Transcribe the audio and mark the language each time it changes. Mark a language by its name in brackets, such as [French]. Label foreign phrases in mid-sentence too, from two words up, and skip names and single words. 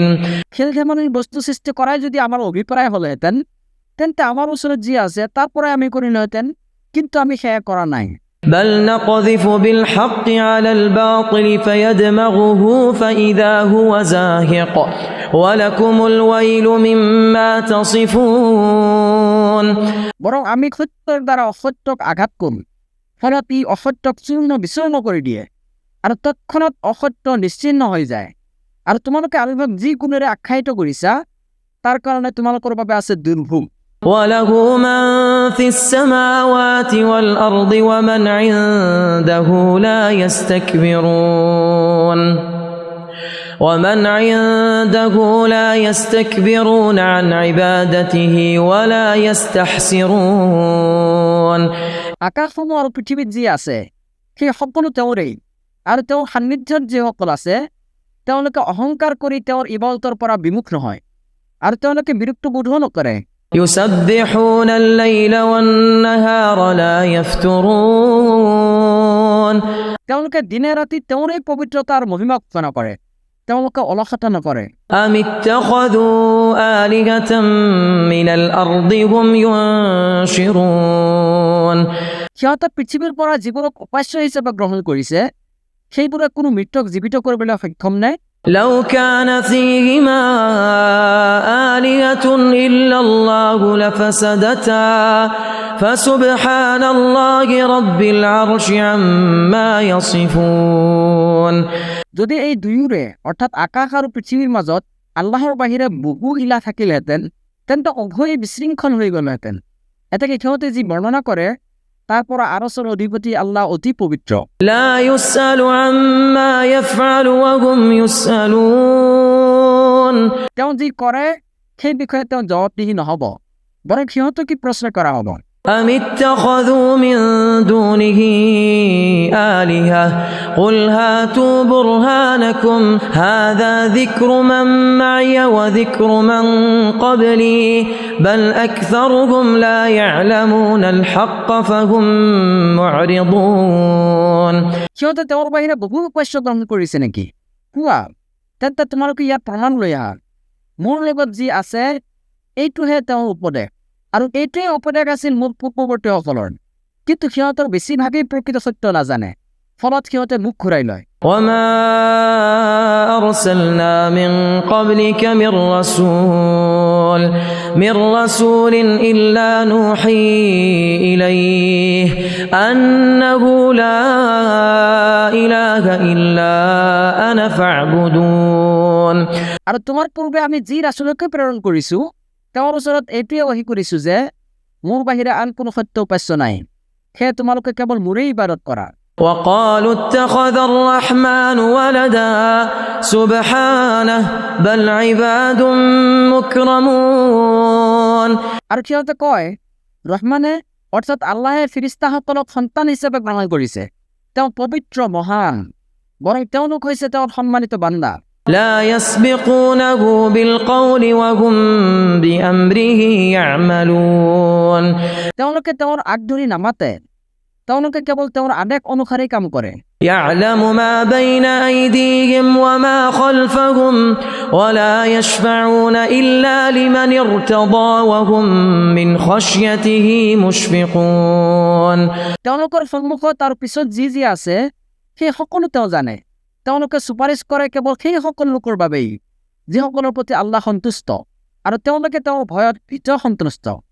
[Assamese] খেল ধেমালিৰ বস্তু সৃষ্টি কৰাই যদি আমাৰ অভিপ্ৰায় হ'লেহেঁতেন তেন্তে আমাৰ ওচৰত যি আছে তাৰ পৰাই আমি কৰিলোহেঁতেন, কিন্তু আমি সেয়া কৰা নাই। [Arabic] بل نقذف بالحق على الباطل فيدمغه فإذا هو زاهق ولكم الويل مما تصفون [Assamese] বৰং আমি সত্যৰ দ্বাৰা অসত্যক আঘাত কৰোঁ, ফলত ই অসত্যক চূৰ্ণ বিচূৰ্ণ কৰি দিয়ে আৰু তৎক্ষণাত অসত্য নিশ্চিহ্ন হৈ যায়। আৰু তোমালোকে আবিৰ্ভাৱ যি গুণেৰে আখ্যায়িত কৰিছা তাৰ কাৰণে তোমালোকৰ বাবে আছে দুৰ্ভোগ। [Arabic] وله من في السماوات والأرض ومن عنده لا يستكبرون عن عبادته ولا يستحسرون [Assamese] আকাশসমূহ আৰু পৃথিৱীত যি আছে সেই সকলো তেওঁৰেই, আৰু তেওঁৰ সান্নিধ্যত যিসকল আছে তেওঁলোকে অহংকাৰ কৰি তেওঁৰ ইবাদতৰ পৰা বিমুখ নহয়, আৰু তেওঁলোকে বিৰক্ত বোধো নকৰে। [Arabic] يسبحون الليل والنهار لا يفترون [Assamese] তেওঁলোকে দিনে ৰাতি তেওঁৰে পবিত্ৰতাৰ মহিমা ঘোষণা কৰে, তেওঁলোকে অলসতা নকৰে। [Arabic] أم اتخذوا آلهة من الأرض هم ينشرون [Assamese] সিহঁতে পৃথিৱীৰ পৰা যিবোৰক উপাস্য হিচাপে গ্ৰহণ কৰিছে সেইবোৰে কোনো মৃত্যক জীৱিত কৰিবলৈ সক্ষম নাই। [Arabic] لو كان فيهما آلهة إلا الله لفسدتا فسبحان الله رب العرش عما يصفون [Assamese] যদি এই দুয়োৰে অৰ্থাৎ আকাশ আৰু পৃথিৱীৰ মাজত আল্লাহৰ বাহিৰে বহু ইলা থাকিলহেঁতেন তেন্তে উভয়ে বিশৃংখল হৈ গ'লহেঁতেন। এতেকে সিহঁতে যি বৰ্ণনা কৰে তাৰ পৰা আৰচৰ অধিপতি আল্লাহ অতি পবিত্ৰ। [Arabic] لا يسأل عما يفعل وهم يسألون [Assamese] তেওঁ যি কৰে সেই বিষয়ে তেওঁ জবাবদিহি নহ'ব, বৰং সিহঁতক কি প্ৰশ্ন কৰা হ'ব। [Arabic] أم اتخذوا من دونه آلهة قل هاتوا برهانكم هذا ذكر من معي وذكر من قبلي بل أكثرهم لا يعلمون الحق فهم معرضون [Assamese] সিহঁতে তেওঁৰ বাহিৰে বহু উপাস্য গ্ৰহণ কৰিছে নেকি? কোৱা, তেন্তে তোমালোকে ইয়াত প্ৰমাণ লৈ আহা। মোৰ লগত যি আছে এইটোহে তেওঁৰ উপদেশ, আৰু এইটোৱে উপদেশ আছিল মোৰ পূৰ্বৱৰ্তীসকলৰ, কিন্তু সিহঁতৰ বেছিভাগেই প্ৰকৃত সত্য নাজানে, ফলত সিহঁতে মুখ ঘূৰাই লয়। [Arabic] وما أرسلنا من قبلك من رسول إلا نوحي إليه أنه لا إله إلا أنا فاعبدون [Assamese] আৰু তোমাৰ পূৰ্বে আমি যি ৰাসূলকে প্ৰেৰণ কৰিছো তেওঁৰ ওচৰত এইটোৱে ওহি কৰিছো যে মোৰ বাহিৰে আন কোনো সত্য উপাস্য নাই, সেয়ে তোমালোকে কেৱল মোৰেই ইবাদত কৰা। [Arabic] وقالوا اتخذ الرحمن ولدا سبحانه بل عباد مكرمون [Assamese] আৰু সিহঁতে কয় ৰহমানে অৰ্থাৎ আল্লাহে ফিৰিস্তাসকলক সন্তান হিচাপে গ্ৰহণ কৰিছে, তেওঁ পবিত্ৰ মহান, বৰং তেওঁলোক হৈছে তেওঁৰ সন্মানিত বান্দা। [Arabic] لا يسبقونه بالقول وهم بأمره يعملون [Assamese] তেওঁলোকে তেওঁৰ আগধৰি নামাতে, তেওঁলোকে কেৱল তেওঁৰ আদেশ অনুসাৰে কাম কৰে। [Arabic] يعلم ما بين أيديهم وما خلفهم ولا يشفعون إلا لمن ارتضى وهم من خشيته مشفقون [Assamese] তেওঁলোকৰ সন্মুখত আৰু পিছত যি যি আছে সেই সকলো তেওঁ জানে, তেওঁলোকে চুপাৰিশ কৰে কেৱল সেই সকলো লোকৰ বাবেই যিসকলৰ প্ৰতি আল্লাহ সন্তুষ্ট আৰু তেওঁলোকে তেওঁৰ ভয়ত ভীত সন্তুষ্ট।